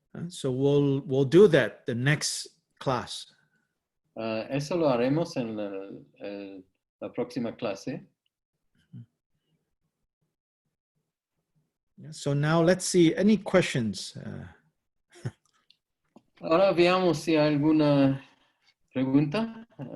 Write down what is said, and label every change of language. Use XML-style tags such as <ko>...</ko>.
<en>So we'll do that the next class.</en> <es>Eso lo haremos en la próxima clase.</es> <en>So now let's see, any questions?</en> <es>Ahora veamos si hay alguna pregunta.</es>